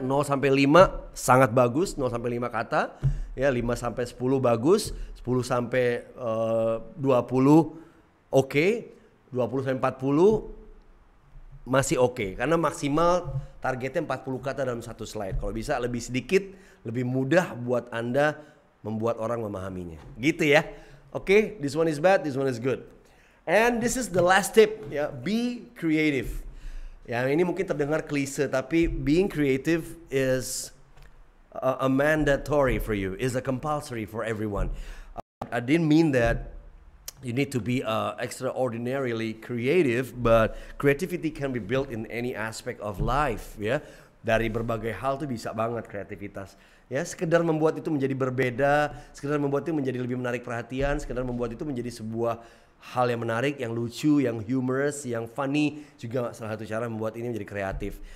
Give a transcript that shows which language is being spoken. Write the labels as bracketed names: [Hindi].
[Indonesian] 0 sampai 5 sangat bagus, 0 sampai 5 kata. Ya, 5 sampai 10 bagus, 10 sampai 20 oke, 20 sampai 40 masih oke. Karena maksimal targetnya 40 kata dalam satu slide. Kalau bisa lebih sedikit, lebih mudah buat Anda membuat orang memahaminya. Gitu ya. [English] Oke, this one is bad, this one is good. And this is the last tip, ya, be creative. [Indonesian] Ya, ini mungkin terdengar klise, tapi [English] being creative is a mandatory for you, is a compulsory for everyone. I didn't mean that you need to be extraordinarily creative, but creativity can be built in any aspect of life, ya. [Indonesian] Dari berbagai hal tuh bisa banget kreativitas. Ya, sekedar membuat itu menjadi berbeda, sekedar membuat itu menjadi lebih menarik perhatian, sekedar membuat itu menjadi sebuah hal yang menarik, yang lucu, yang humorous, yang funny, juga salah satu cara membuat ini menjadi kreatif.